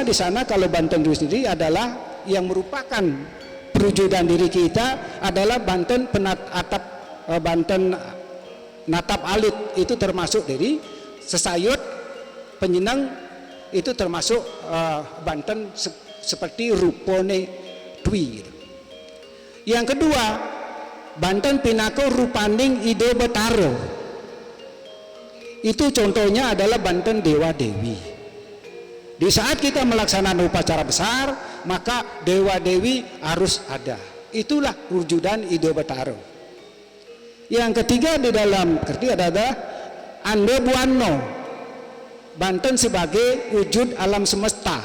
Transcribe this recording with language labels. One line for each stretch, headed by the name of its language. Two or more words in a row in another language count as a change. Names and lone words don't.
Indonesian: Di sana kalau Banten itu sendiri adalah yang merupakan perwujudan diri kita adalah Banten atap Banten natap alit, itu termasuk dari sesayut penyenang, itu termasuk Banten seperti rupone dwi. Yang kedua,
Balinese: Banten Pinako rupaning ide betaro,
Indonesian: itu contohnya adalah Banten Dewa Dewi. Di saat kita melaksanakan upacara besar, maka Dewa Dewi harus ada. Itulah wujudan ide betaro. Yang ketiga di dalam kerti adalah Ande Buano, Banten sebagai wujud alam semesta.